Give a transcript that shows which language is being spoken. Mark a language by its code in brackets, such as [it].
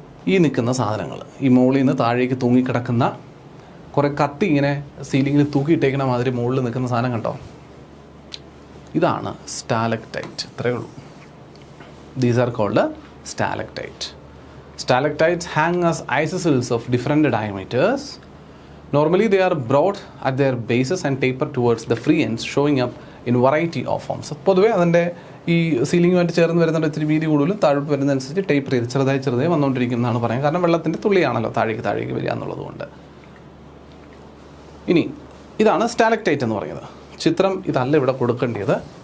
[ml] ഈ നിൽക്കുന്ന സാധനങ്ങൾ, ഈ മുകളിൽ നിന്ന് താഴേക്ക് തൂങ്ങിക്കിടക്കുന്ന കുറേ കത്തി ഇങ്ങനെ സീലിങ്ങിൽ തൂക്കിയിട്ടേക്കുന്ന മാതിരി മുകളിൽ നിൽക്കുന്ന സാധനം കണ്ടോ? ഇതാണ് സ്റ്റാലക്ടൈറ്റ്. ഇത്രയേ ഉള്ളൂ. [en] These are called stalactite. Stalactites hang as isosceles of different diameters. Normally they are broad at their bases and taper towards the free ends, showing up in variety of forms. [ml] പൊതുവേ അതിൻ്റെ ഈ സീലിങ്ങുമായിട്ട് ചേർന്ന് വരുന്നുണ്ട് ഇത്തിരി വീതി കൂടുതലും താഴോട്ട് വരുന്നതനുസരിച്ച് ടേപ്പർ ചെയ്ത് ചെറുതായി വന്നുകൊണ്ടിരിക്കുന്നതാണ് പറയുന്നത്. കാരണം വെള്ളത്തിൻ്റെ തുള്ളിയാണല്ലോ താഴേക്ക് വരിക എന്നുള്ളതുകൊണ്ട്. ഇനി ഇതാണ് സ്റ്റാലക്ടൈറ്റ് എന്ന് പറയുന്നത്. ചിത്രം ഇതല്ല ഇവിടെ കൊടുക്കേണ്ടത്.